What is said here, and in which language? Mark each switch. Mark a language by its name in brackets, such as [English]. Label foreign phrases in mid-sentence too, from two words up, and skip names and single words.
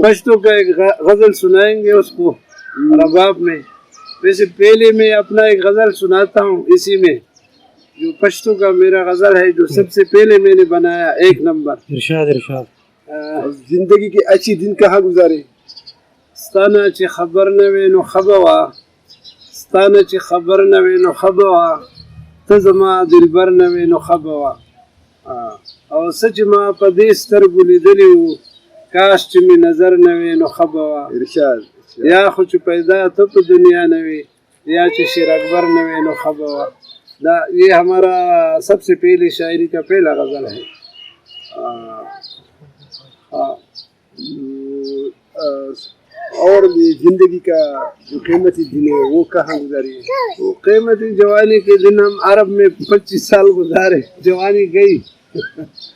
[Urdu] پشتو کا ایک غزل سنائیں گے اس کو رباب میں۔ ویسے پہلے میں اپنا ایک غزل سناتا ہوں اسی میں، جو پشتو کا میرا غزل ہے جو سب سے پہلے میں نے بنایا، 1 نمبر۔ ارشاد زندگی کے اچھی دن کہاں گزارے؟ [Pashto] ستانا چی خبر نوے نو خبوا، ستانا چی خبر نوے نو خبوا، تزما دلبر نوے نو خبوا، او سچ ما پدې سترګو لیدلی وو، کاش چې می نظر نوې نو خبوا۔ ارشاد یا خو چې پیدا ته په دنیا نوې، یا چې شیر اکبر نوې نو خبوا۔ [Urdu] یہ ہمارا سب سے پہلی شاعری کا پہلا غزل ہے۔ اور زندگی کا جو قیمتی دن ہے وہ کہاں گزاری ہے؟ وہ قیمتی جوانی کے دن ہم عرب میں 25 سال گزارے، جوانی گئی عرب میں۔